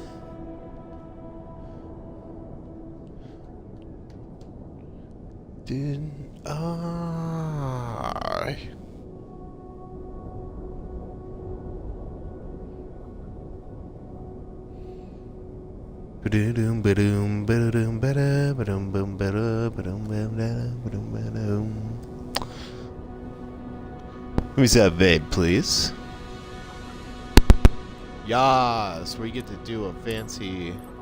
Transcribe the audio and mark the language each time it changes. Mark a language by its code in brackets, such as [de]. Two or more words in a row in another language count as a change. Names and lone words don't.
[en] Did I? Ba-doom ba-doom ba-doom ba-da ba-doom boom ba-da ba-doom ba-da ba-doom ba-doom. Let me see that vape, please. Yas, where you get to do a fancy...